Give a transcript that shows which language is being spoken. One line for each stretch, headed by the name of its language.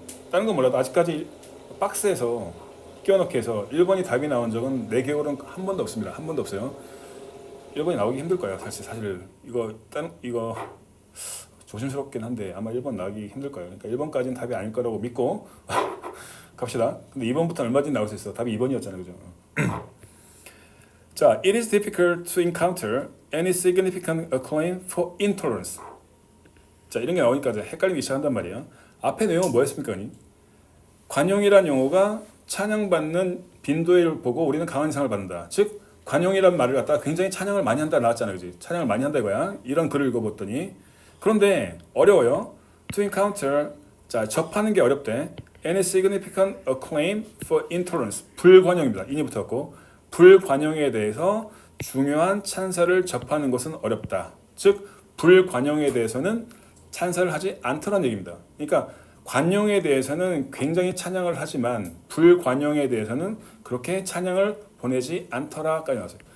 Korean: 다른 건 몰라도 아직까지 박스에서 끼워넣기 해서 1번이 답이 나온 적은 4개월은 한 번도 없습니다. 한 번도 없어요. 1번이 나오기 힘들 거예요. 사실 이거 조심스럽긴 한데 아마 1번 나오기 힘들 거예요. 그러니까 1번까지는 답이 아닐 거라고 믿고 갑시다. 근데 2번부터는 얼마든지 나올 수 있어. 답이 2번이었잖아요. 그죠?
English: 자, it is difficult to encounter any significant acclaim for intolerance.
Korean: 자, 이런 게 나오니까 헷갈리기 시작한단 말이에요. 앞에 내용은 뭐였습니까? 관용이란 용어가 찬양받는 빈도를 보고 우리는 강한 인상을 받는다. 즉 관용이란 말을 갖다가 굉장히 찬양을 많이 한다 나왔잖아요. 그지? 찬양을 많이 한다 이거야. 이런 글을 읽어봤더니 그런데 어려워요. To encounter 자 접하는 게 어렵대.
English: Any significant acclaim for intolerance 불관용입니다.
Korean: 인이 붙었고 불관용에 대해서 중요한 찬사를 접하는 것은 어렵다. 즉 불관용에 대해서는 찬사를 하지 않더라는 얘기입니다. 그러니까 관용에 대해서는 굉장히 찬양을 하지만 불관용에 대해서는 그렇게 찬양을 보내지 않더라까지 나왔어요.